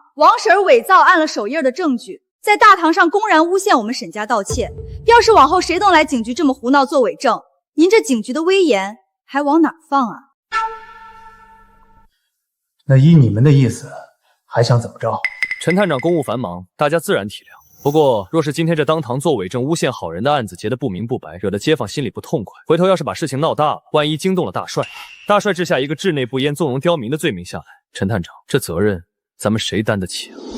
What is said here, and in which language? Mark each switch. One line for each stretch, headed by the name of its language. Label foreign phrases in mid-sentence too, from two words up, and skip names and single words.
Chinese: 王婶伪造按了手印的证据，在大堂上公然诬陷我们沈家盗窃。要是往后谁能来警局这麼胡鬧做伪證，您這警局的威嚴還往哪放啊？那依你們的意思，還想怎麼着？陳探長公務繁忙，大家自然體諒。不過，若是今天這當堂做偽證誣陷好人的案子結得不明不白，惹得街坊心裡不痛快，回頭要是把事情鬧大了，萬一驚動了大帥，大帥治下一個治內不嚴、縱容刁民的罪名下來，陳探長，這責任咱們誰擔得起啊？